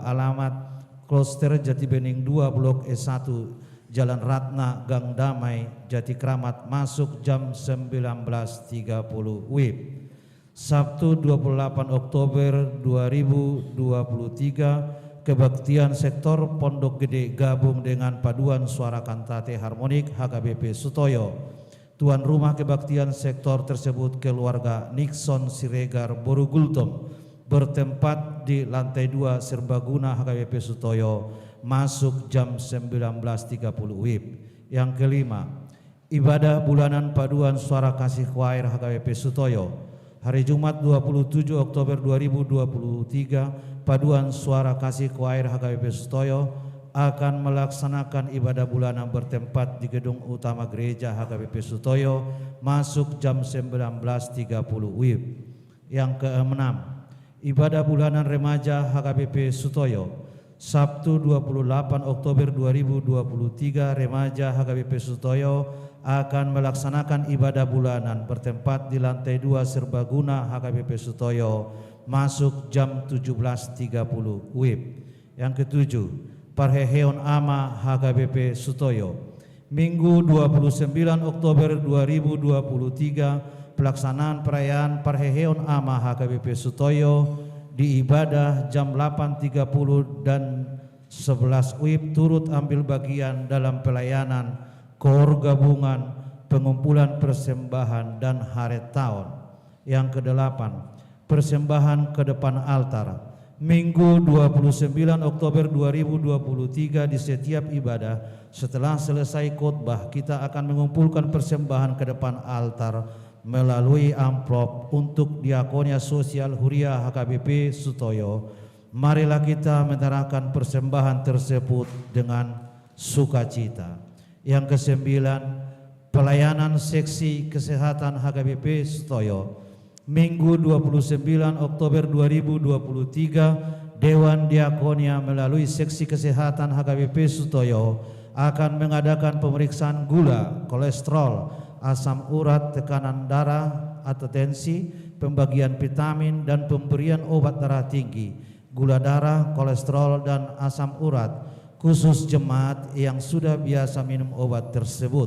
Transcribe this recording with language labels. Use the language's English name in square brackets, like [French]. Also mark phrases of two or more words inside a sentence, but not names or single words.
[Indonesian] Alamat Kloster Jati Bening 2 Blok E1 Jalan Ratna Gang Damai Jati Kramat masuk jam 19.30 WIB. Sabtu 28 Oktober 2023 kebaktian sektor Pondok Gede gabung dengan paduan suara kantate harmonik HKBP Sutoyo. Tuan rumah kebaktian sektor tersebut keluarga Nixon Siregar Boru Gultom bertempat di lantai 2 Serbaguna HKBP Sutoyo masuk jam 19.30 WIB. Yang kelima, ibadah bulanan paduan suara kasih choir HKBP Sutoyo. Hari Jumat 27 Oktober 2023 paduan suara kasih choir HKBP Sutoyo akan melaksanakan ibadah bulanan bertempat di gedung utama gereja HKBP Sutoyo masuk jam 19.30 WIB. Yang keenam, ibadah bulanan remaja HKBP Sutoyo Sabtu 28 Oktober 2023, remaja HKBP Sutoyo akan melaksanakan ibadah bulanan bertempat di lantai 2 Serbaguna HKBP Sutoyo masuk jam 17.30 WIB. Yang ketujuh, Parheheon Ama HKBP Sutoyo Minggu 29 Oktober 2023, pelaksanaan perayaan Parheheon Ama HKBP Sutoyo di ibadah jam 8.30 dan 11 WIB turut ambil bagian dalam pelayanan Koor Gabungan, pengumpulan persembahan dan haret tahun. Yang kedelapan, persembahan ke depan altar Minggu 29 Oktober 2023 di setiap ibadah setelah selesai khotbah kita akan mengumpulkan persembahan ke depan altar melalui amplop untuk Diakonia Sosial Huria HKBP Sutoyo. Marilah kita menyerahkan persembahan tersebut dengan sukacita. Yang kesembilan, pelayanan seksi kesehatan HKBP Sutoyo Minggu 29 Oktober 2023, Dewan Diakonia melalui seksi kesehatan HKBP Sutoyo akan mengadakan pemeriksaan gula, kolesterol, asam urat, tekanan darah atau tensi, pembagian vitamin dan pemberian obat darah tinggi, gula darah, kolesterol dan asam urat khusus jemaat yang sudah biasa minum obat tersebut.